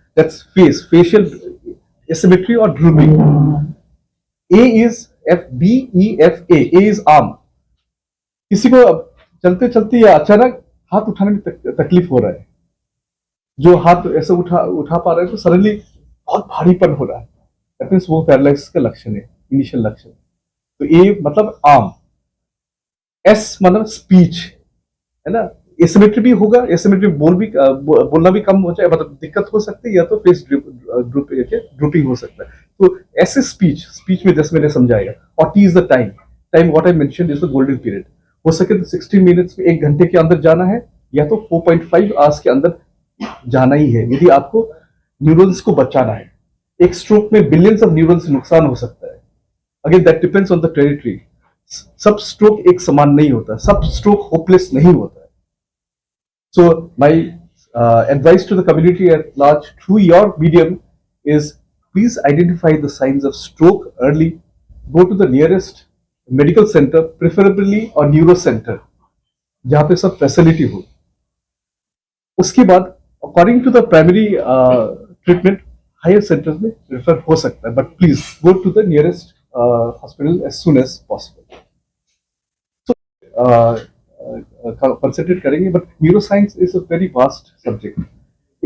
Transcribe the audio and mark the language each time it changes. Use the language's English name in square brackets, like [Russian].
[English] That's face, facial asymmetry और drooping. A is BEFA, A is arm. [Hindi] किसी को चलते चलते या अचानक हाथ उठाने में तकलीफ हो रहा है, जो हाथ ऐसे उठा पा रहे हैं तो सडनली बहुत भारीपन हो रहा है, [English] that means [Hindi] वो पैरालिसिस का लक्षण है, इनिशियल लक्षण। तो A मतलब आर्म, S मतलब स्पीच, है ना। एसिमेट्री भी होगा, एसिमेट्री बोलना भी कम हो जाए, मतलब दिक्कत हो सकती है, या तो फेस ड्रूपिंग हो सकता है। तो ऐसे स्पीच में जैसे मैंने समझाया। [English] और T is the time, time what I mentioned is the golden period. [Hindi] हो सके तो 60 मिनट्स में 1 घंटे के अंदर जाना है, या तो 4.5 आवर्स के अंदर जाना ही है, यदि आपको न्यूरॉन्स को बचाना है। एक स्ट्रोक में बिलियंस ऑफ न्यूरॉन्स नुकसान हो सकता है। [English] Again that depends on the territory. [Hindi] सब स्ट्रोक एक समान नहीं होता, सब स्ट्रोक होपलेस नहीं होता है। [English] So my advice to the community at large through your medium is please identify the signs of stroke early. Go to the nearest medical center, preferably a neuro center, [Hindi] जहाँ पे सब facility हो। उसके बाद [English] according to the primary treatment higher centres [Hindi] में refer हो सकता है, [English] But please go to the nearest hospital as soon as possible. Concentrate करेंगे, but neuroscience is a very vast subject.